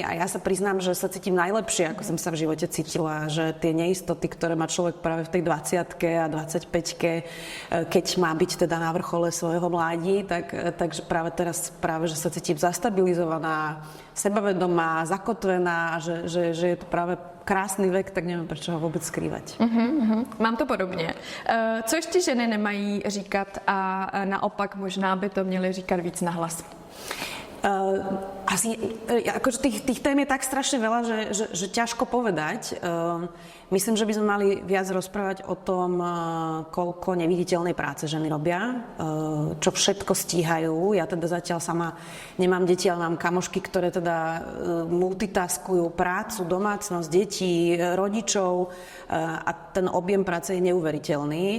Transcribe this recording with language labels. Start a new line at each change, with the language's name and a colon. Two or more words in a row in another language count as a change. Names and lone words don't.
Slovak: A ja sa priznám, že sa cítim najlepšie, ako som sa v živote cítila, že tie neistoty, ktoré má človek práve v tej 20-ke a 25-ke, keď má byť teda na vrchole svojho mládí, takže práve teraz že sa cítim zastabilizovaná, sebavedomá, zakotvená, že je to práve krásný vek, tak neviem, prečo ho vôbec skrývať.
Czech: Mám to podobně. Co ještě ženy nemají říkat a naopak možná by to měly říkat víc nahlas?
Slovak: Asi, akože tých tém je tak strašne veľa, že ťažko povedať. Myslím, že by sme mali viac rozprávať o tom, koľko neviditeľnej práce ženy robia, čo všetko stíhajú. Ja teda zatiaľ sama nemám deti, ale mám kamošky, ktoré teda multitaskujú prácu, domácnosť, detí, rodičov a ten objem práce je neuveriteľný.